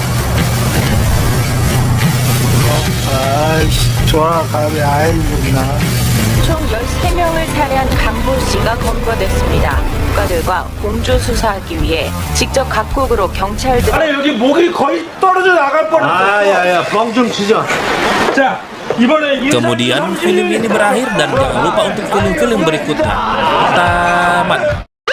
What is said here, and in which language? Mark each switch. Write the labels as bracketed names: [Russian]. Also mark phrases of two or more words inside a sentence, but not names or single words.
[Korean] 돌아가면 아이구나. 총 13명을 살해한 강보 씨가 검거됐습니다. 국가들과 공조 수사하기 위해 직접 각국으로 경찰들. 아니 여기 목이 거의 떨어져 나갈 뻔했어. 야야, 뻥 좀 치자. 자 이번에 [Indonesian] Kemudian film ini berakhir dan jangan lupa untuk film-film berikutnya. Tamat.